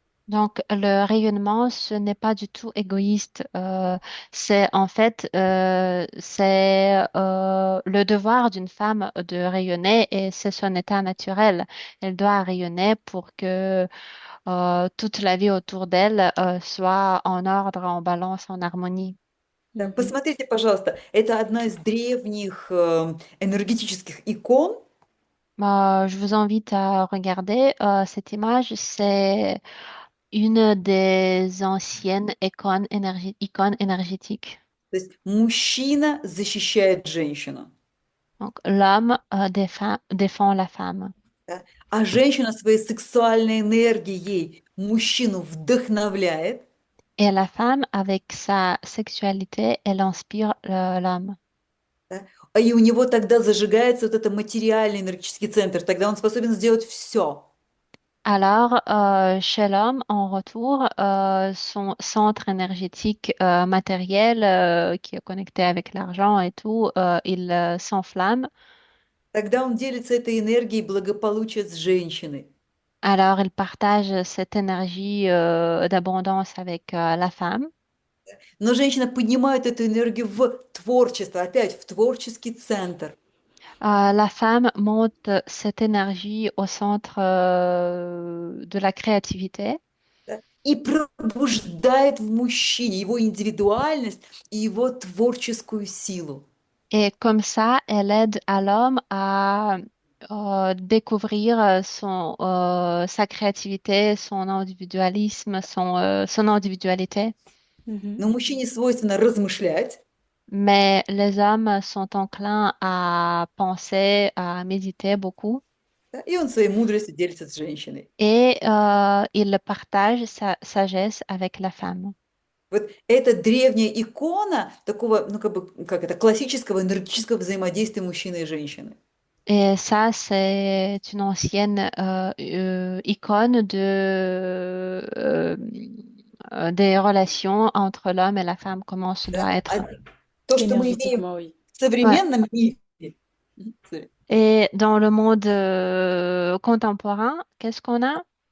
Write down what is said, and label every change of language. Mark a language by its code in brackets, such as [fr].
[fr] Donc, le rayonnement, ce n'est pas du tout égoïste. C'est en fait, c'est le devoir d'une femme de rayonner et c'est son état naturel. Elle doit rayonner pour que toute la vie autour d'elle soit en ordre, en balance, en harmonie. [ru] Да, Mhm. посмотрите, пожалуйста, это одна из древних энергетических икон. [fr] Je vous invite à regarder cette image. C'est une des anciennes icônes énergétiques. [ru] То есть мужчина защищает женщину, [fr] Donc, l'homme défend la femme. [ru] да, а женщина своей сексуальной энергией мужчину вдохновляет. [fr] Et la femme, avec sa sexualité, elle inspire l'homme. [ru] Да, и у него тогда зажигается вот это материальный энергетический центр, тогда он способен сделать все. [fr] Alors, chez l'homme, en retour, son centre énergétique matériel qui est connecté avec l'argent et tout, il s'enflamme. [ru] Тогда он делится этой энергией благополучия с женщиной. [fr] Alors, il partage cette énergie d'abondance avec la femme. [ru] Но женщина поднимает эту энергию в творчество, опять в творческий центр. [fr] La femme monte cette énergie au centre de la créativité. [ru] Да, и пробуждает в мужчине его индивидуальность и его творческую силу. [fr] Et comme ça, elle aide à l'homme à découvrir sa créativité, son individualisme, son individualité. Mhm. [ru] Но мужчине свойственно размышлять, [fr] Mais les hommes sont enclins à penser, à méditer beaucoup [ru] да, и он своей мудростью делится с женщиной. [fr] et il partage sa sagesse avec la femme. [ru] Вот эта древняя икона такого, ну как бы, как это, классического энергетического взаимодействия мужчины и женщины. [fr] Et ça, c'est une ancienne icône des relations entre l'homme et la femme, comment ce [ru] Да. [fr] doit être. [ru] То, что мы имеем [fr] Énergétiquement, oui. [ru] в современном мире, sorry, [fr] Et dans le monde contemporain, qu'est-ce qu'on a?